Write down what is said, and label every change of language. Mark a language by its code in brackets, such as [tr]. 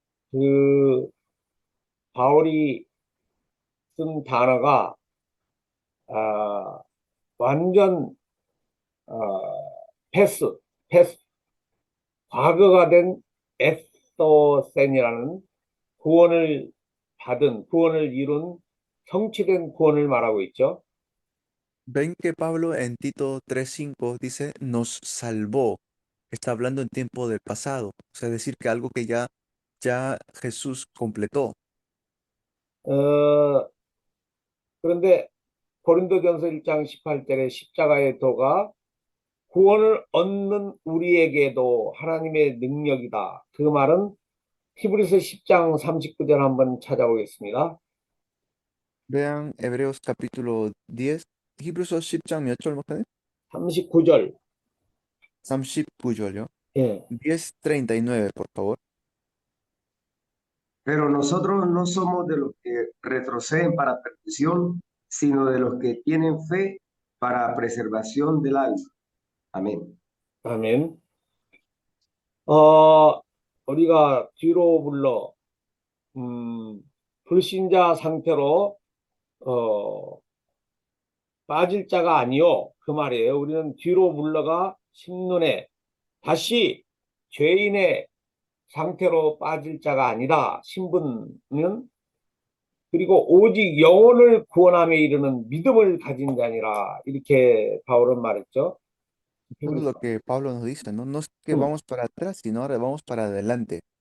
[ko] 그 바울이 쓴 단어가 완전 패스 과거가 된 에스더센이라는 구원을 이룬 성취된 구원을 말하고 있죠. [es] Ven que Pablo en Tito 3:5 dice, nos salvó. Está hablando en tiempo del pasado. O sea, decir que algo que ya Jesús completó. [ko] 어, 그런데 고린도전서 1장 18절에 십자가의 도가 구원을 얻는 우리에게도 하나님의 능력이다. 그 말은 히브리서 10장 39절 한번 찾아보겠습니다. [es] Vean Hebreos capítulo 10. [ko] Hebreos 10장 몇 절 목사님? 39절. 39절요. 예. [es] 10:39, por favor. Pero nosotros no somos de los que retroceden para perdición, sino de los que tienen fe para preservación del alma. Amén. [ko] 아멘. 우리가 뒤로 불러 불신자 상태로 빠질 자가 아니요. 그 말이에요. 우리는 뒤로 물러가 심눈에 다시 죄인의 상태로 빠질 자가 아니다. 신분은 그리고 오직 영혼을 구원함에 이르는 믿음을 가진 자니라. 이렇게 바울은 말했죠. [es] Eso es lo que Pablo nos dice, ¿no? No es que 음. vamos para atrás, sino ahora vamos para adelante.